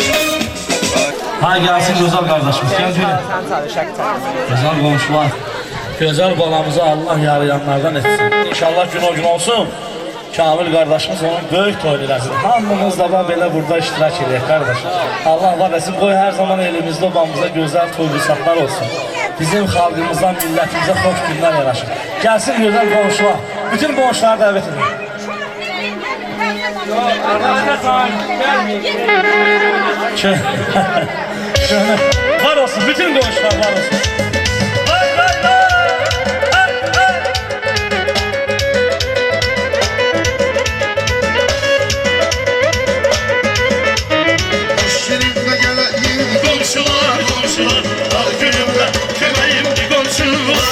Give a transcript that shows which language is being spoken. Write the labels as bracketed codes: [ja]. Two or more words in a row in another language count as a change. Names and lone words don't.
[tr] Ha gelsin Gözal kardeşimiz. Gel şöyle. Gözal komşular. [az] Gözəl balamızı Allah yarayanlardan etsin. İnşallah gün o gün olsun. Kamil kardeşimiz onun böyük toyunu eləsin. Hamımız da belə burada iştirak edək qardaş. Allah var etsin, qoy hər zaman elimizdə obamıza gözəl toy fırsatlar olsun. Bizim xalqımızdan, millətimizə xoş günlər yaraşır. Gəlsin gözəl qonşular. Bütün qonşuları dəvət edin. Var olsun, bütün qonşular var olsun. [tr] Komşular, komşular, al günümde kömeğimdi komşular.